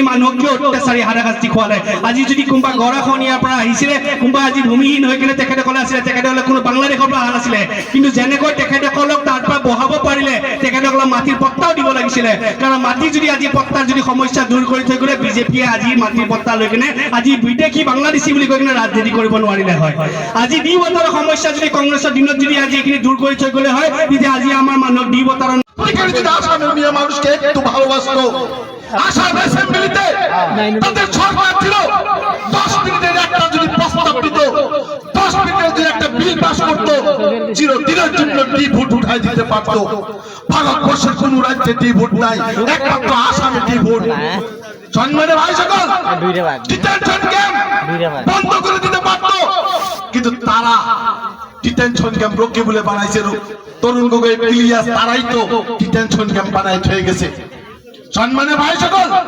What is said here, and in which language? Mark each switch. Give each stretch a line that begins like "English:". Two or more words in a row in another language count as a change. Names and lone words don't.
Assamese: মানুহক কিয় অত্যাচাৰী হাৰাশাস্তি খোৱালে আজি যদি কোনোবা গৰাখনীয়াৰ পৰা আহিছিলে কোনোবা আজি ভূমিহীন হৈ কিনে তেখেতসকলে আছিলে তেখেতসকলে কোনো বাংলাদেশৰ পৰা অহা নাছিলে কিন্তু যেনেকৈ তেখেতসকলক তাৰ পৰা বহাব পাৰিলে তেখেতসকলক মাটিৰ পট্টাও দিব লাগিছিলে কাৰণ মাটি যদি আজি পট্টাৰ যদি সমস্যা দূৰ কৰি থৈ গ'লে বিজেপিয়ে আজি মাটিৰ পট্টা লৈ কিনে আজি বিদেশী বাংলাদেশী বুলি কৈ কিনে ৰাজনীতি কৰিব নোৱাৰিলে হয় আজি ডি বটাৰৰ সমস্যা যদি কংগ্ৰেছৰ দিনত যদি আজি এইখিনি দূৰ কৰি থৈ গ'লে হয় তেতিয়া আজি আমাৰ মানুহক ডি বটাৰৰ
Bangla: আসামের মেয়ে মানুষকে একটু ভালোবাসতো আসাম অ্যাসেম্বলিতে তাদের সরকার ছিল 10 মিনিটের একটা যদি প্রস্তাব দিত 10 মিনিটের যদি একটা বিল পাস করতো চিরদিনের জন্য ডি ভোট উঠাই দিতে পারতো ভারতবর্ষের কোন রাজ্যে ডি ভোট নাই একমাত্র আসামে ডি ভোট সম্মানে ভাই সকল
English: detention camp
Bangla: বন্ধ করে দিতে পারতো কিন্তু তারা
English: detention camp
Bangla: রোকে বলে বানাইছে তরুণ গগৈ ইলিয়াস তারাই তো
English: detention camp
Bangla: বানাই হয়ে গেছে সম্মানে ভাই সকল